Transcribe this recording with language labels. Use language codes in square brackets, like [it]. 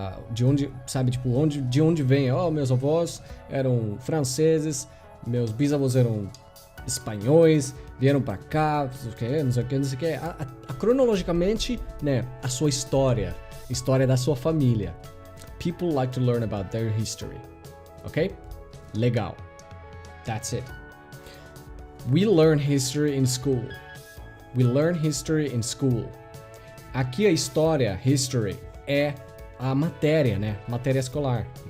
[pt] De onde, sabe, tipo, de onde vem? Meus avós eram franceses, meus bisavós eram espanhóis, vieram pra cá, não sei o que. Cronologicamente, né? A sua história da sua família. [en] People like to learn about their history, ok? Legal. That's it. We learn history in school. We learn history in school. [pt] Aqui a história, history, é a matéria, né? Matéria escolar.